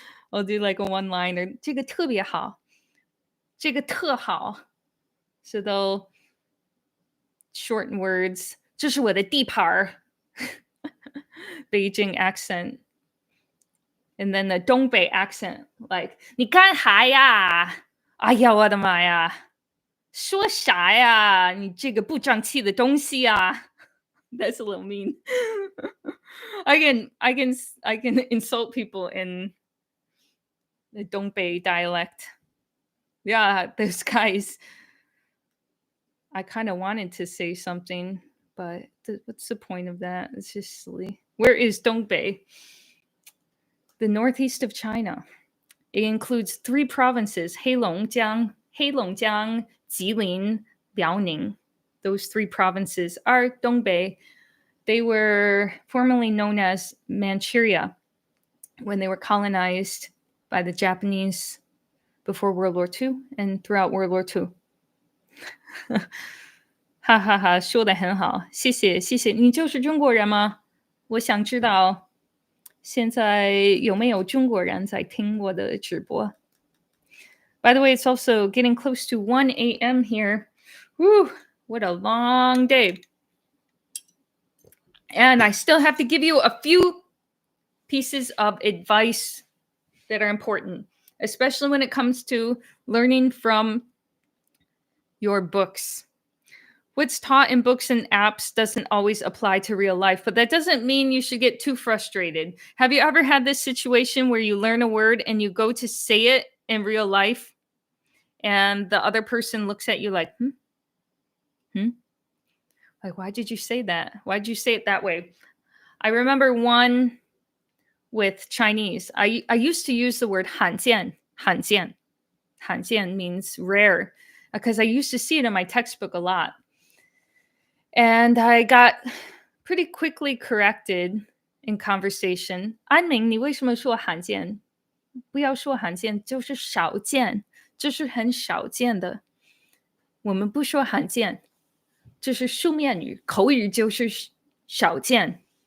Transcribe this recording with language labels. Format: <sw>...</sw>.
<en>I'll do like a one-liner.</en> <zh>这个特别好，这个特好。</zh> <en>So they'll shorten words.</en> <zh>这是我的地盘儿。</zh> <en>Beijing accent. And then the Dongbei accent, like</en> <zh>你干啥呀？哎呀，我的妈呀！说啥呀？你这个不争气的东西啊！</zh> <en>That's a little mean. I can insult people in the Dongbei dialect. Yeah, those guys. I kind of wanted to say something, but what's the point of that? It's just silly. Where is Dongbei? The northeast of China. It includes 3 provinces: Heilongjiang, Jilin, Liaoning. Those 3 provinces are Dongbei. They were formerly known as Manchuria when they were colonized by the Japanese before World War II and throughout World War II.</en> <zh>哈哈哈，说得很好，谢谢谢谢。你就是中国人吗？我想知道现在有没有中国人在听我的直播。</zh> <en>By the way, it's also getting close to 1 a.m. here. Whew, what a long day. And I still have to give you a few pieces of advice that are important, especially when it comes to learning from your books. What's taught in books and apps doesn't always apply to real life, but that doesn't mean you should get too frustrated. Have you ever had this situation where you learn a word and you go to say it in real life and the other person looks at you like, Like, why did you say that? Why did you say it that way? I remember one with Chinese. I used to use the word 罕见. 罕见means rare because I used to see it in my textbook a lot. And I got pretty quickly corrected in conversation.</en> <zh>安明，你为什么说罕见？不要说罕见，就是少见，这是很少见的。我们不说罕见，这是书面语，口语就是少见。</zh>